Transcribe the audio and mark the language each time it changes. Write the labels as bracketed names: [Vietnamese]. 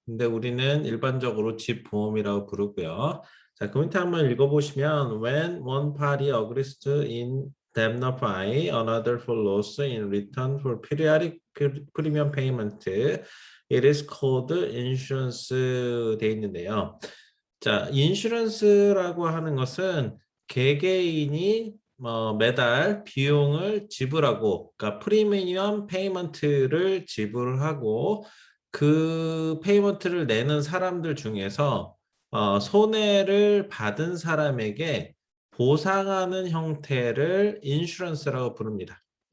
[Korean] 근데 우리는 일반적으로 집보험이라고 부르고요. 자, 그 밑에 한번 읽어보시면 [English] When one party agrees to indemnify another for loss in return for periodic premium payment. It is called insurance [Korean] 돼 있는데요. 자, 인슈런스라고 하는 것은 개개인이 매달 비용을 지불하고, 그러니까 프리미엄 페이먼트를 지불하고 그 페이먼트를 내는 사람들 중에서 손해를 받은 사람에게 보상하는 형태를 인슈런스라고 부릅니다.